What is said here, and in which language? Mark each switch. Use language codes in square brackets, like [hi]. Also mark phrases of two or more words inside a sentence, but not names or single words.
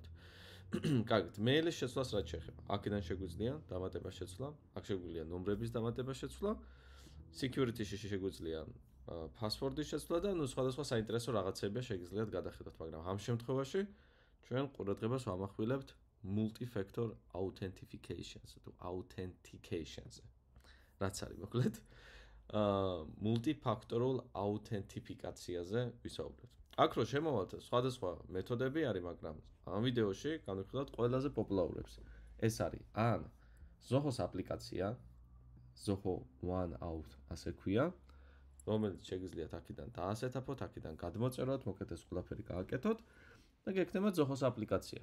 [ka] კარგით, მეილის შეცვლას რაც შეეხება. აქედან შეგვიძლია დამატება შეცვლა, აქ შეგვიძლია ნომრების დამატება შეცვლა, security-ში შეგვიძლია password-ის შეცვლა და სხვადასხვა საინტერესო რაღაცებია შეგიძლიათ გადახედოთ, მაგრამ ამ შემთხვევაში ჩვენ ყურადღებას ვამახვილებთ [en] multi-factor authentication- [ka] ზე თუ authentication-ზე. რაც არის მოკლედ [en] multi-factorial authentification- [ka] ზე ვისაუბრებთ. აქ რო შემოვალთ სხვადასხვა მეთოდები არის, მაგრამ ამ ვიდეოში განვიხილავთ ყველაზე პოპულარულებს. ეს არის ან Zoho-s აპლიკაცია, Zoho One Out ასე ქვია, რომელიც შეგიძლიათ აქედან დაასეთაფოთ, აქედან გადმოწეროთ, მოკლედ ეს ყველაფერი გააკეთოთ და გექნება Zoho-s აპლიკაცია.